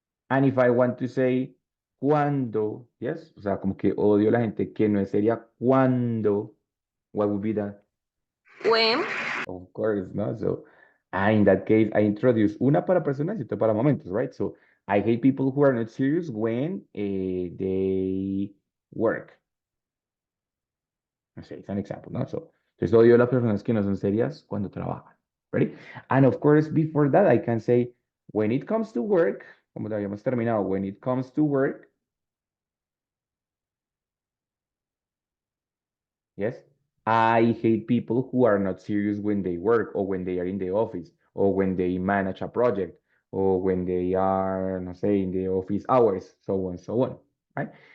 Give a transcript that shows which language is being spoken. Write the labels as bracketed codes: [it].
[en] And if I want to say [es] cuando, yes, o sea, como que odio a la gente que no es seria cuando, [en] what would be that? When? Of course, no? So in that case, I introduce [es] una para personas y otra para momentos, [en] right? So I hate people who are not serious when they work. [es] No sé, [en] it's an example, ¿no? [es] So, entonces odio a las personas que no son serias cuando trabajan. [en] Ready? And of course, before that, I can say, when it comes to work, [es] como lo habíamos terminado, [en] when it comes to work, yes, I hate people who are not serious when they work or when they are in the office or when they manage a project or when they are, [es] no sé, [en] in the office hours, so on, right?